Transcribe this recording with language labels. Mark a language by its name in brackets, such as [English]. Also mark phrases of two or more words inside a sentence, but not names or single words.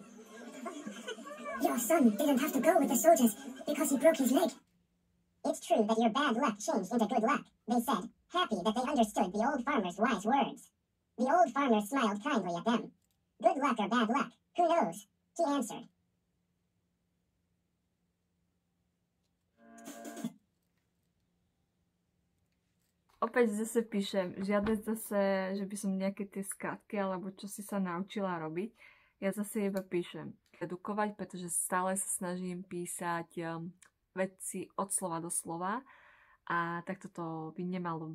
[English] Your son didn't have to go with the soldiers because he broke his leg. It's true that your bad luck changed into good luck, they said, happy that they understood the old farmer's wise words. The old farmer smiled kindly at them. Good luck or bad luck, who knows? He answered. [Slovak] Opäť zase píšem, žiadne zase, že by som nejaké tie skratky alebo čo si sa naučila robiť. Ja zase iba píšem edukovať, pretože stále sa snažím písať veci od slova do slova a takto to by nemalo byť.